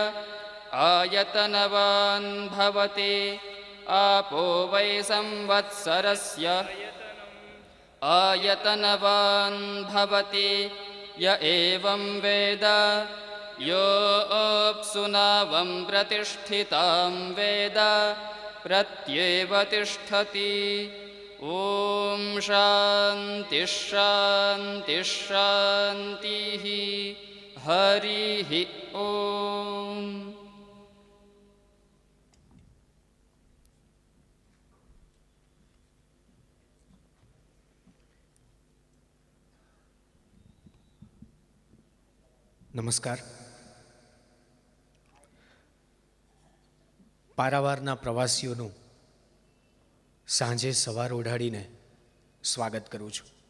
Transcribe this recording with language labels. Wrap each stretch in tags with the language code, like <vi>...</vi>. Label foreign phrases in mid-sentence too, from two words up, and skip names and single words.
<sa>आयतनवान् भवति आपो वै संवत्सरस्य आयतनवान् भवति य एवं वेद यो अप्सुनावं प्रतिष्ठितां वेद प्रत्येव तिष्ठति ॐ शान्तिः शान्तिः शान्तिः हरिः ॐ</sa> <gu>નમસ્કાર. પારાવારના પ્રવાસીઓનું સાંજે સવાર ઓઢાડીને સ્વાગત કરું છું.</gu>